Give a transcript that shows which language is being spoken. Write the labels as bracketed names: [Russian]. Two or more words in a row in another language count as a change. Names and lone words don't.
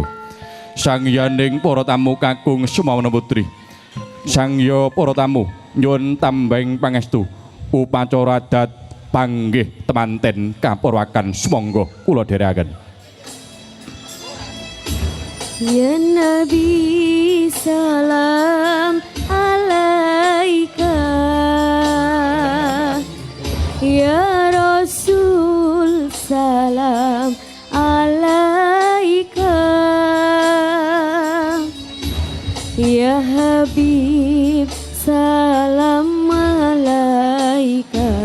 [Javanese] Sangyaning para tamu kakung Sumawana Putri sangya para tamu nyuwun tambahing pangestu upacara adat panggih temanten kapurwakan sumangga kula dherekaken. [Arabic] يا نبي سلام عليك يا رسول سلام عليك يا حبيب سلام عليك